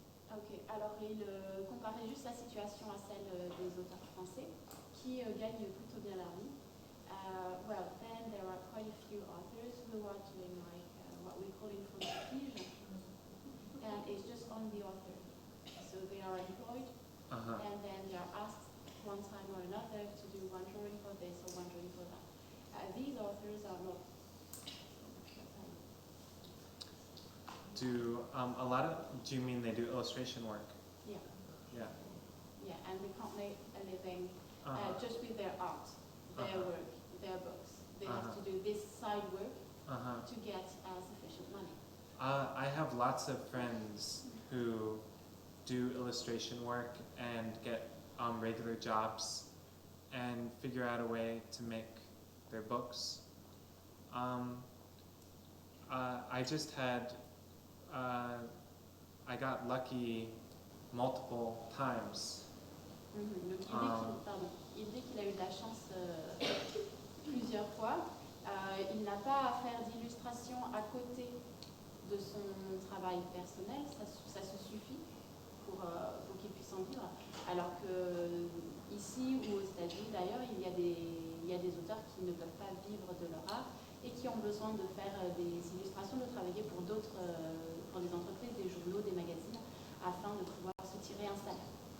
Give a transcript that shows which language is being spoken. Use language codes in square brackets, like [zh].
[fr] Ok, alors il comparait juste sa situation à celle des auteurs français qui gagnent plutôt bien leur vie. [en] Well, then there are quite a few authors who are doing like what we call in French pige, and it's just on the author. So they are employed, and then they are asked one time or another to do one drawing for this or one drawing for that. These authors are not. Do you mean they do illustration work? Yeah. Yeah. Yeah, and they can't make a living just with their art, their work, their books. They have to do this side work to get sufficient money. I have lots of friends who do illustration work and get regular jobs and figure out a way to make their books. I just had, I got lucky multiple times. [fr] Donc il dit qu'il a eu de la chance plusieurs fois. Il n'a pas à faire d'illustration à côté de son travail personnel, ça se suffit pour qu'il puisse en vivre. Alors que ici ou aux États-Unis d'ailleurs, il y a des auteurs qui ne peuvent pas vivre de leur art et qui ont besoin de faire des illustrations, de travailler pour d'autres, pour des entreprises, des journaux, des magazines, afin de pouvoir se tirer un salaire.